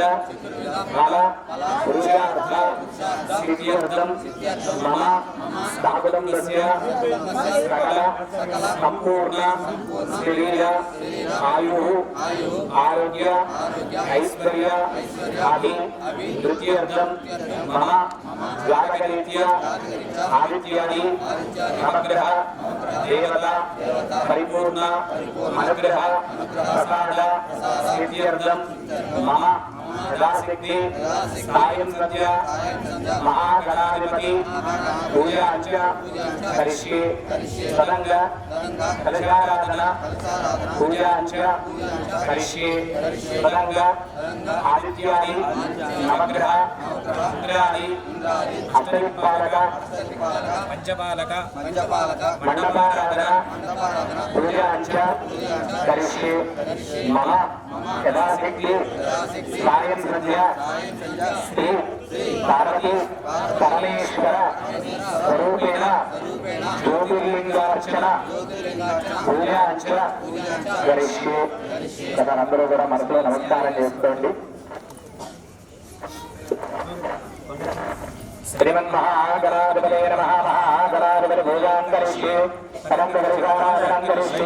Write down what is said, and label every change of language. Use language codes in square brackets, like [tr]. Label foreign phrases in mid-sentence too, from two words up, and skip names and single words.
[sa] ఫల పురుషార్థ సిద్ధ్యర్థం మమ స్థాపనందస్య సకల సంపూర్ణ శరీర ఆయు ఆరోగ్య ఐశ్వర్య ఆది వృత్త్యర్థం మమ జాతకరీత్యా ఆదిత్యాని నవగ్రహ దేవత పరిపూర్ణ అనుగ్రహ ప్రసాద సిద్ధ్యర్థం మమ यथाशक्ति सायं सन्ध्या महागणाधिपति पूजाञ्च करिष्ये सदङ्ग कलशाराधना पूजाञ्च करिष्ये सदङ्ग आदित्यादि नवग्रह इंद्रादि अष्टदिक्पालक పంచపాలక मंडपाराधना पूजाञ्च करिष्ये मम यथाशक्ति सायं सन्ध्या श्री पार्वती परमेश्वर स्वरूपेण ज्योतिर्लिंगार्चन పూజాంచ కరిష్యే. [te] అందరూ కూడా మనసులో నమస్కారం చేసుకోండి. [sa] శ్రీమన్మహాగణాధిపతే నమః. మహాగణాధిపతి పూజాం కరిష్యే. కలంకరిషారాధనం కరిష్యే.